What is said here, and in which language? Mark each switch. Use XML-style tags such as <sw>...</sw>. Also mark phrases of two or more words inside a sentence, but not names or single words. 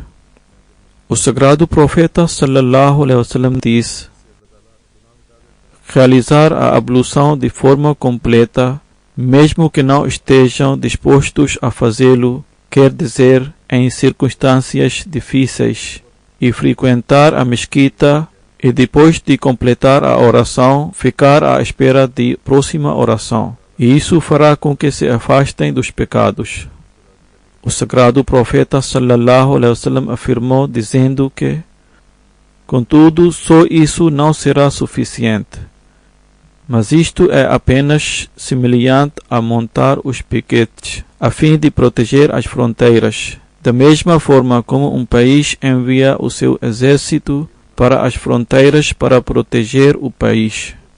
<pt>O sagrado profeta</pt> <ar>صلى الله عليه وسلم</ar> <pt>diz: realizar a ablução de forma completa, mesmo que não estejam dispostos a fazê-lo, quer dizer, em circunstâncias difíceis, e frequentar a mesquita, e depois de completar a oração, ficar à espera de próxima oração. E isso fará com que se afastem dos pecados. O sagrado profeta</pt> <ar>صلى الله عليه وسلم</ar> <pt>afirmou dizendo que, contudo, só isso não será suficiente. Mas isto é apenas semelhante a montar os piquetes, a fim de proteger as fronteiras, da mesma forma como um país envia o seu exército para as fronteiras para proteger o país.</pt>